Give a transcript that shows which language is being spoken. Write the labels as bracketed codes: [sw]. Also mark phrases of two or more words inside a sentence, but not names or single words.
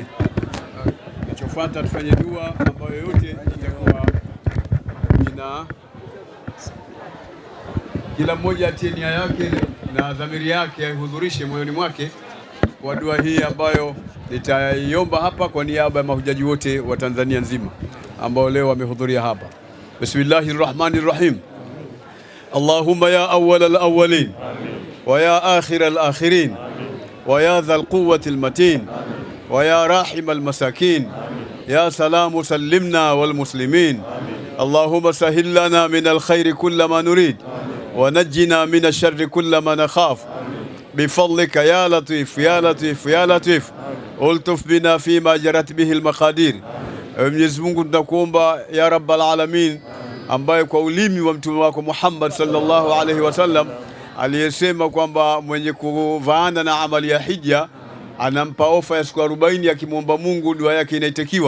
[sw] Kinachofuata tufanye dua ambayo yote itakuwa ina kila mmoja atie nia yake na dhamiri yake aihudhurishe moyoni mwake kwa dua hii ambayo nitaiomba hapa kwa niaba ya mahujaji wote wa Tanzania nzima ambao leo wamehudhuria hapa. [ar] Bismillahirrahmanirrahim. اللهم يا أول الأولين ويا آخر الآخرين ويا ذا القوة المتين ويا راحم المساكين يا سلام سلمنا والمسلمين. اللهم سهل لنا من الخير كل ما نريد ونجنا من الشر كل ما نخاف بفضلك يا لطيف يا لطيف يا لطيف الطف بنا فيما جرت به المقادير. [sw] Mwenyezi Mungu tunakuomba [ar] يا رب العالمين, [sw] ambaye kwa ulimi wa mtume wako Muhammad [ar] صلى الله عليه وسلم [sw] aliyesema kwamba mwenye kuvaana na amali ya hija anampa ofa ya siku 40 akimwomba Mungu dua yake inaitikiwa.